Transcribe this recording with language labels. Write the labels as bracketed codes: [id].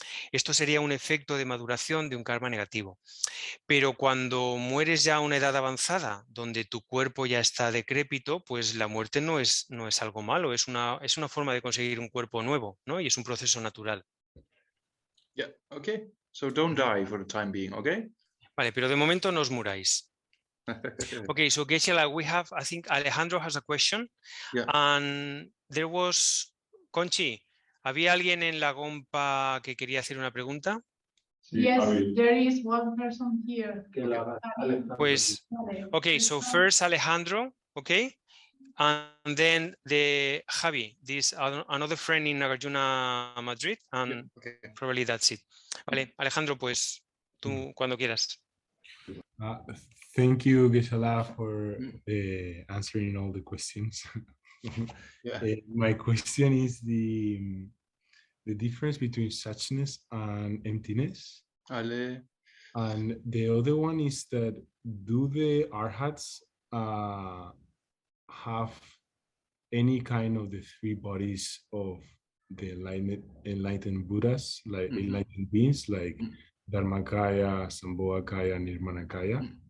[es] Esto sería un efecto de maduración de un karma negativo. Pero cuando mueres ya a una edad avanzada, donde tu cuerpo ya está decrépito, pues la muerte no es algo malo, es una forma de conseguir un cuerpo nuevo, ¿no? Y es un proceso natural. [en] Yeah, okay. So don't die for the time being, okay? [es] Vale, pero de momento no os muráis. [en] Okay, so Geshe-la, I think Alejandro has a question. Yeah. And there was, [es] Conchi, ¿había alguien en la Gompa que quería hacer una pregunta? [en] Yes, there is one person here. Pues, okay, so first Alejandro, okay? And then the Javi, this another friend in Nagarjuna, Madrid, and probably that's it. [es] Vale, Alejandro, pues tú cuando quieras. [en] Thank you, Geshe-la, for answering all the questions. My question is the difference between suchness and emptiness. Ale. And the other one is that do the arhats have any kind of the three bodies of the enlightened Buddhas, like enlightened beings, like Dharmakaya, Sambhogakaya, Nirmanakaya?